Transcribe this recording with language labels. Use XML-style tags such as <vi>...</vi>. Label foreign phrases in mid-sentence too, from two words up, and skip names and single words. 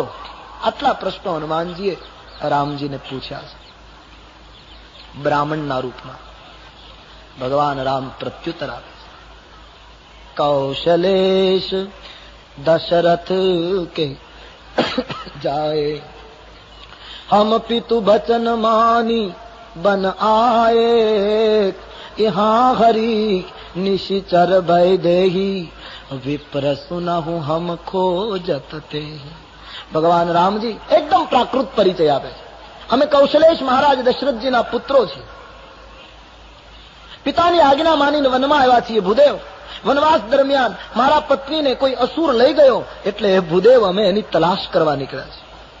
<gu>આટલા પ્રશ્નો હનુમાનજીએ રામજીને પૂછ્યા છે. બ્રાહ્મણના રૂપમાં ભગવાન રામ પ્રત્યુત્તર આપે છે.</gu> <awa>कौशलेश दशरथ के जाए हम पितु बचन मानी बन आए यहाँ हरि निशिचर भय देही विप्र सुनहु हम खोजत ते.</awa> <gu>ભગવાન રામજી એકદમ પ્રાકૃત પરિચય આપે છે. અમે કૌશલેશ મહારાજ દશરથજીના પુત્રો છીએ. પિતાની આજ્ઞા માનીને વનમાં આવ્યા છીએ. ભૂદેવ, વનવાસ દરમિયાન મારા પત્નીને કોઈ અસુર લઈ ગયો, એટલે ભૂદેવ અમે એની તલાશ કરવા નીકળ્યા છીએ.</gu>